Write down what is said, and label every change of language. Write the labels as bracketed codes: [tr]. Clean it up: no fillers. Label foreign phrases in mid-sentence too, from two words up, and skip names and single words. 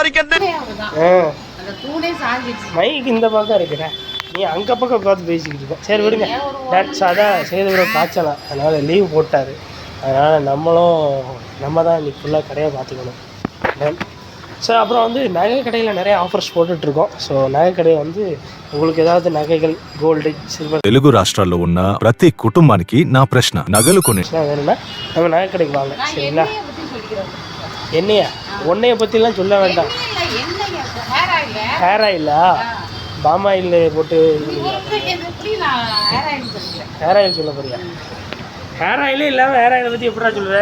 [ta] மைக் இந்த பக்கம் இருக்கிற, நீ அங்கே பக்கம் பார்த்து பேசிக்கிட்டு இருக்க. சரி விடுங்க. டான்ஸ் அதான் செய்து பிறகு காய்ச்சலாம், அதனால் லீவ் போட்டார். அதனால் நம்ம தான் இன்னைக்கு ஃபுல்லாக கடையை பார்த்துக்கணும். ஸோ அப்புறம் வந்து நகை கடையில் நிறைய ஆஃபர்ஸ் போட்டுட்ருக்கோம். ஸோ நகை கடையை வந்து உங்களுக்கு ஏதாவது నగలు [en] gold silver [te] తెలుగు రాష్ట్రాల్లో ఉన్న ప్రతి కుటుంబానికి నా ప్రశ్న నగలు కొని [ta] வேணும்னா நம்ம நகை கடைக்கு வாங்க. சரிங்களா? என்னையா? உன்னைய பற்றிலாம் சொல்ல வேண்டாம். [en] hair oila? palm oil [ta] போட்டு [en] hair oil [ta] சொல்ல போறியா? [en] hair oile [ta] இல்லாமல் [en] hair oilai [ta] பற்றி எப்படா சொல்லுவேன்?